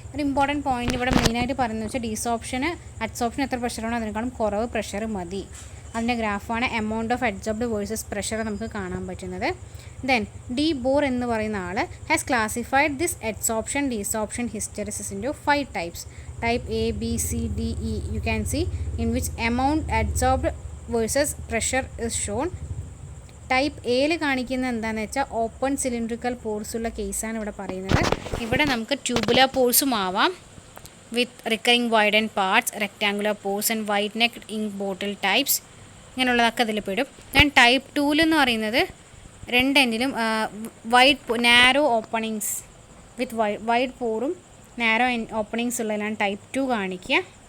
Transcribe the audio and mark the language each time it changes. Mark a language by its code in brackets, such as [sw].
[ml] ഒരു important point ഇവിടെ മെയിനായിട്ട് പറയുന്നത് വെച്ചാൽ ഡീസോപ്ഷന് അഡ്സോപ്ഷൻ എത്ര പ്രഷർ വേണോ അതിനേക്കാളും കുറവ് പ്രഷർ മതി. അതിൻ്റെ ഗ്രാഫാണ് amount of adsorbed versus pressure നമുക്ക് കാണാൻ പറ്റുന്നത്. [en] then de Boer [ml] എന്ന് പറയുന്ന ആൾ [en] Has classified this adsorption, desorption, hysteresis into 5 types. Type A, B, C, D, E you can see, in which amount adsorbed versus pressure is shown. [ml] Type എയിൽ കാണിക്കുന്നത് എന്താണെന്ന് വെച്ചാൽ open cylindrical pores ഉള്ള കേസാണ് ഇവിടെ പറയുന്നത്. ഇവിടെ നമുക്ക് ട്യൂബുലർ പോർസും ആവാം [en] with recurring widen parts, rectangular pores and wide neck ink bottle types, [ml] ഇങ്ങനെയുള്ളതൊക്കെ അതിൽ പെടും. ദെൻ ടൈപ്പ് 2 എന്ന് പറയുന്നത് രണ്ട് എൻഡിലും നാരോ ഓപ്പണിങ്സ് വിത്ത് വൈഡ് പോറും നാരോ ഓപ്പണിങ്സ് ഉള്ളതിലാണ് ടൈപ്പ് 2 കാണിക്കുക.